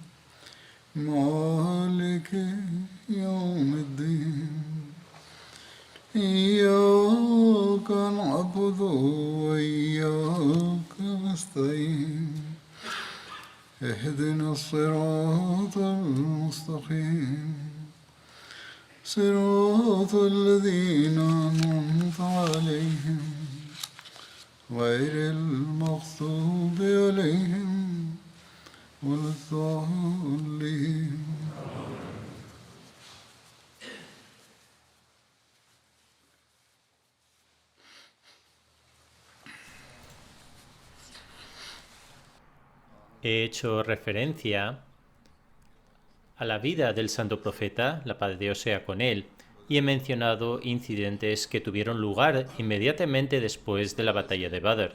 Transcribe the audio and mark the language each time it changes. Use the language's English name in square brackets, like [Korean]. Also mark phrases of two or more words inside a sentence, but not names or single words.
[Arabic] مالك يوم الدين إياك نعبد وإياك نستعين اهدنا الصراط المستقيم صراط الذين أنعمت عليهم غير المغضوب عليهم ولا الضالين. [Spanish] He hecho referencia a la vida del santo profeta, la paz de Dios sea con él, y he mencionado incidentes que tuvieron lugar inmediatamente después de la batalla de Badr.